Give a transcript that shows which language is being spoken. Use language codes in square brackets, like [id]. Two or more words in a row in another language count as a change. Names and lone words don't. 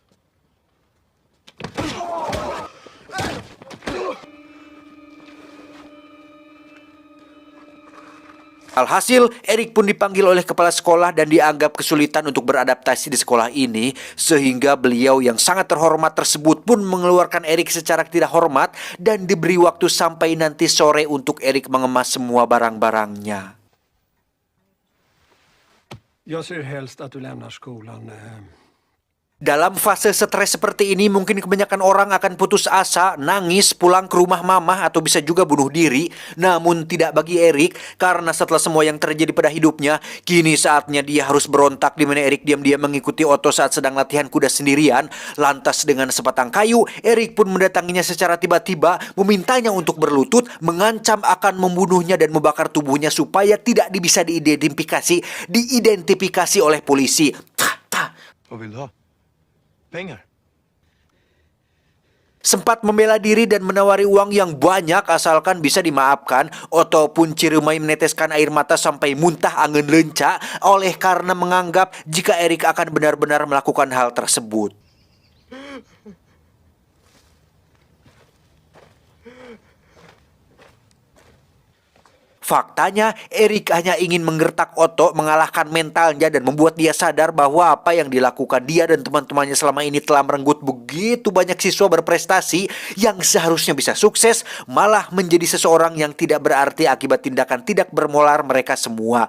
[id] Alhasil, Erik pun dipanggil oleh kepala sekolah dan dianggap kesulitan untuk beradaptasi di sekolah ini, sehingga beliau yang sangat terhormat tersebut pun mengeluarkan Erik secara tidak hormat dan diberi waktu sampai nanti sore untuk Erik mengemas semua barang-barangnya. [sv] Jag ser helst att du lämnar skolan. [id] Dalam fase stres seperti ini, mungkin kebanyakan orang akan putus asa, nangis, pulang ke rumah mamah, atau bisa juga bunuh diri. Namun tidak bagi Erik, karena setelah semua yang terjadi pada hidupnya, kini saatnya dia harus berontak, di mana Erik diam-diam mengikuti Otto saat sedang latihan kuda sendirian. Lantas dengan sebatang kayu, Erik pun mendatanginya secara tiba-tiba, memintanya untuk berlutut, mengancam akan membunuhnya dan membakar tubuhnya supaya tidak bisa diidentifikasi oleh polisi. [sv] Vad vill du ha? Pengar? [id] Sempat membela diri dan menawari uang yang banyak asalkan bisa dimaafkan. Otto pun ciremai meneteskan air mata sampai muntah angin lenca oleh karena menganggap jika Erik akan benar-benar melakukan hal tersebut. Faktanya, Erik hanya ingin menggertak Otto, mengalahkan mentalnya dan membuat dia sadar bahwa apa yang dilakukan dia dan teman-temannya selama ini telah merenggut begitu banyak siswa berprestasi yang seharusnya bisa sukses, malah menjadi seseorang yang tidak berarti akibat tindakan tidak bermoral mereka semua.